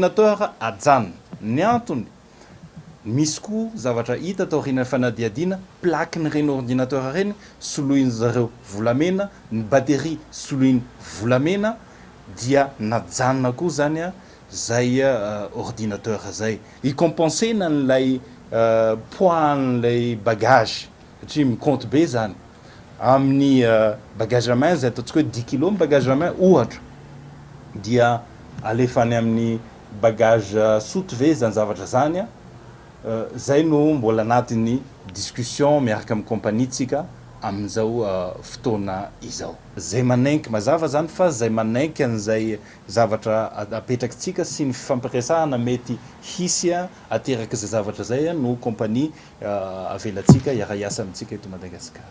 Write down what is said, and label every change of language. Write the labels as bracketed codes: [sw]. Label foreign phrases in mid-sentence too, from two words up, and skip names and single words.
[mg] Ny ordinateur ajanona ny antony misy koa zavatra hita tao aorian'ny fanadiadiana, plaquen'ireny ordinateur reny soloiny zareo volamena, ny batterie soloiny volamena, dia najanona koa zany a zay ordinateur zay. Ikompensena n'lay poids n'lay bagage satria micompte be zany amin'ny [fr] bagage à main [mg] zay ataontsika hoe 10 kg [fr] bagage à main [mg] ohatra, dia alefany amin'ny [fr] bagage soute [mg] ve zany zavatra zany a. Zay no mbola anatin'ny discussion miaraka amin'ny kompanitsika amin'izao fotoana izao. Zay manaiky mazava zany fa zay manaiky an'izay zavatra apetrakintsika sy ny fampiresahana mety hisy ateraka zay zavatra zay no kompania avelatsika iara-iasa amintsika eto Madagasikara.